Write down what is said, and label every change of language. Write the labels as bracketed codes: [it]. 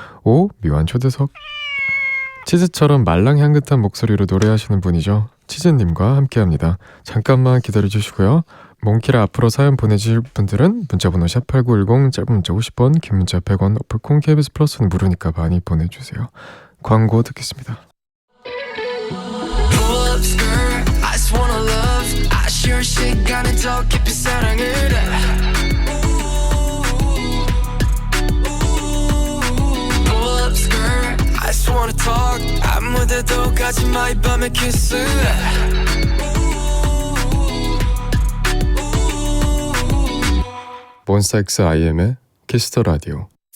[ko] 오, 묘한 초대석. 치즈처럼 말랑향긋한 목소리로 노래하시는 분이죠. 치즈님과 함께합니다. 잠깐만 기다려주시고요. 몽키라 앞으로 사연 보내주실 분들은 문자번호 샵8910 짧은 문자 50원 긴 문자 100원 어플콩 KBS 플러스는 무료니까 많이 보내주세요. 광고 듣겠습니다. [en] Pull up skirt, I just wanna love. [ko] 아쉬운 시간에 더 깊이 사랑을 해. [en] Pull up skirt, I just wanna talk. [ko] 아무데도 가지 마 이 밤에 키스해. 몬스타엑스 IM의 키스 더 라디오.